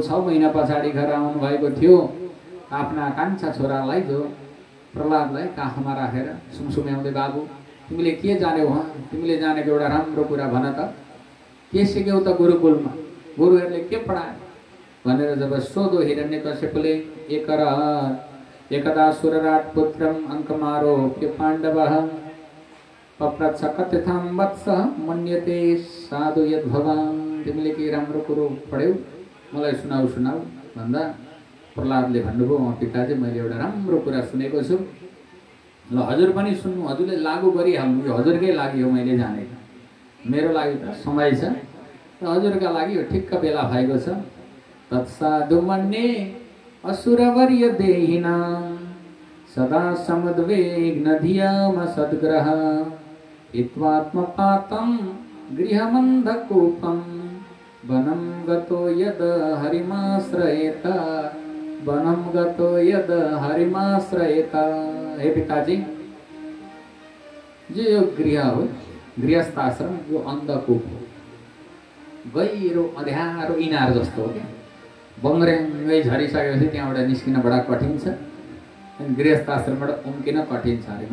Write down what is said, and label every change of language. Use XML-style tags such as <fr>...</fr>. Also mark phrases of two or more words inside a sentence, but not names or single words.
<ne>6 महिना पछाडि घर आउनुभएको थियो। आफ्ना कान्छा छोरालाई जो प्रहलादलाई काखमा राखेर सुमसुम्याउँदै, बाबु तिमीले के जान्यौ, तिमीले जानेको एउटा राम्रो कुरा भन त, के सिक्यौ त गुरुकुलमा, गुरुहरूले के पढाए भनेर जब सोधो हिरण्यकश्यपले,</ne> <sa>एकदा सुरराट पुत्रम अंकमारोप्य पाण्डवः पप्रच्छ कथ्यतां वत्स मन्यते साधु यद् भवान्।</sa> <ne>तिमीले के राम्रो कुरो पढ्यौ, मलाई सुनाऊ भन्दा प्रहलादले भन्नुभयो, पिताजी मैले एउटा राम्रो कुरा सुनेको छु, ल हजुर पनि सुन्नु, हजुरले लागू गरिहाल्नु, यो हजुरकै लागि हो, मैले जानेको, मेरो लागि त समय छ, हजुरका लागि यो ठिक्क बेला भएको छ।</ne> <sa>तत्साधु मन्ये असुरवर्य देहिनां सदा समुद्वेग्न धियाम सद्ग्रह हित्वात्मपातं गृहमन्धकूपं वनं गतो यद हरिमाश्रयेत, वनं गतो यद हरिमाश्रयेत।</sa> <ne>हे पिताजी, जो गृह हो, गृहस्थ आश्रम, यो अन्धकूप हो, गहिरो अँध्यारो इनार जस्तो हो क्या। बङ्ग्रेङ्गै झरिसकेपछि त्यहाँबाट निस्किन बडा कठिन छ, गृहस्थ आश्रमबाट उम्किन कठिन छ अरे।</ne>